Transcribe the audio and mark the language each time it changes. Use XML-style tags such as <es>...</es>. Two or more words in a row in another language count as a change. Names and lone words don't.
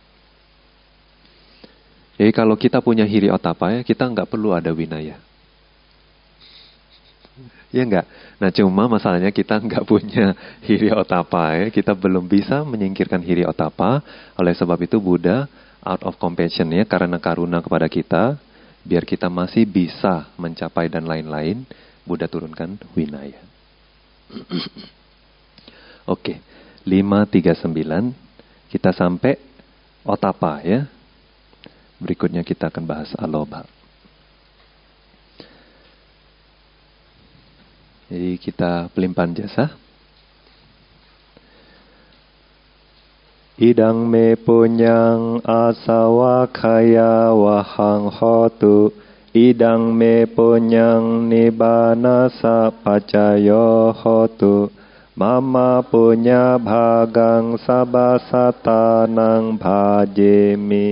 <id>Jadi kalau kita punya</id> <pi>hiri otapa</pi> <id>ya, kita nggak perlu ada Vinaya. Ya enggak? Nah cuma masalahnya kita enggak punya</id> <pi>hiri otapa</pi> <id>ya. Kita belum bisa menyingkirkan</id> <pi>hiri otapa.</pi> <id>Oleh sebab itu Buddha</id> <en>out of compassion</en> <id>ya, karena karuna kepada kita, biar kita masih bisa mencapai dan lain-lain, Buddha turunkan Vinaya. Oke, 539 kita sampai otapa ya. Berikutnya kita akan bahas alobha. Jadi kita pelimpahan jasa.</id> <pi>Idang me punyang asawakaya wahang hotu. Idang me punyang nibbana sapacayo hotu. Mama punya bhagang sabasatanang bhajemi.</pi>